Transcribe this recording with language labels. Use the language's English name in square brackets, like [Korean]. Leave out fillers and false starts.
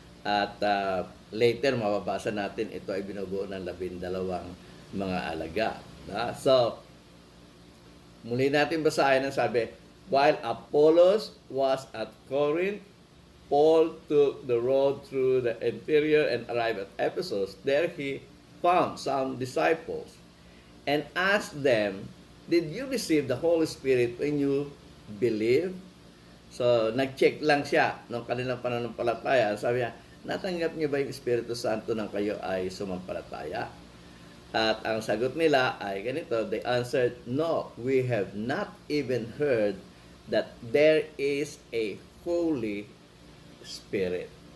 [Filipino] At later mababasa natin ito ay binubuo ng 12 mga alagad. [English] So [Filipino] muli natin basahin ang sabi, [English] while Apollos was at Corinth, Paul took the road through the interior and arrived at Ephesus. There he found some disciples and asked them, did you receive the Holy Spirit when you believed? [Filipino] So, nag-check lang siya ng kanilang pananampalataya. Sabi niya, natanggap niyo ba yung Espiritu Santo nang kayo ay sumampalataya? At ang sagot nila ay ganito, [English] they answered, no, we have not even heard that there is a Holy Spirit.